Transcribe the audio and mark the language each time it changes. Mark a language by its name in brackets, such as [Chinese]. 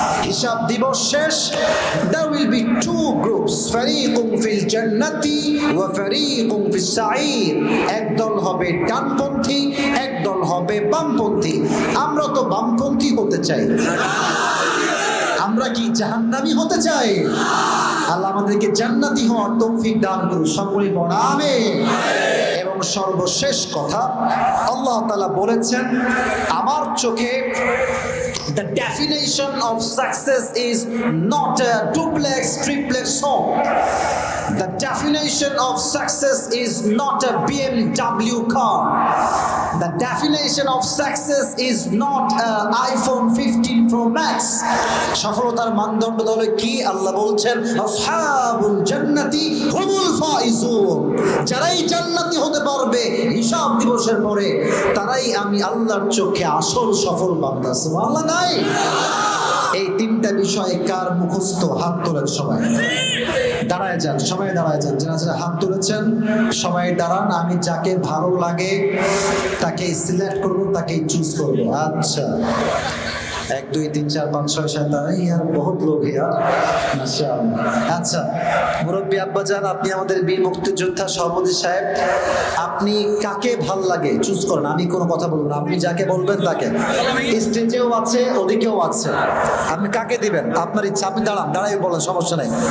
[Bangla] হিসাব দিবস শেষ, [English] there will be 2 groups, [Arabic] ফারিকুম ফিল জান্নাতি ওয়া ফারিকুম ফিস সাঈর। [Bangla] একদল হবে ডানপন্থী, একদল হবে বামপন্থী। আমরা তো বামপন্থী হতে চাই। আমরা কি জাহান্নামী হতে চাই? আল্লাহ আমাদেরকে জান্নাতি হওয়ার তৌফিক দান করুন সকলে পড়া আমিন। এবং সর্বশেষ কথা, আল্লাহ তাআলা বলেছেন আমার চোখে [English] the definition of success is not a duplex triplex home. The definition of success is not a BMW car. The definition of success is not an iPhone 15 Pro Max. [Bangla] সফলতার মানদণ্ড হলো কি? আল্লাহ বলছেন [Arabic] আসহাবুল জান্নাতি হুমুল ফাইজুন। [Bangla] যারাই জান্নাতি হতে পারবে হিসাব দিবসের পরে, তারাই আমি আল্লাহর চোখে আসল সফল বান্দা। সুবহানাল্লাহ নাই? এই 3টা বিষয় কার মুখস্থ? হাত তোলেন সবাই, দাঁড়ায় যান, সবাই দাঁড়ায় যান। যারা যারা হাত তুলেছেন সবাই দাঁড়ান। আমি যাকে ভালো লাগে তাকে সিলেক্ট করবো, তাকেই চুজ করবো। [Hindi] আচ্ছা, 1 2 3 4 5 6 7 यार बहुत लोग हैं यार माशाআল্লাহ। [Bangla] আচ্ছা মুরব্বী আব্বাজান, আপনি আমাদের বীর মুক্তিযোদ্ধা সভাপতি সাহেব, আপনি কাকে ভাল লাগে চুজ করেন। আমি কোনো কথা বলবো না, আপনি যাকে বলবেন তাকে। স্টেজেও আছে, ওদিকেও আছে, আপনি কাকে দিবেন আপনার ইচ্ছা। আপনি দাঁড়ান, দাঁড়াই বলেন, সমস্যা নাই।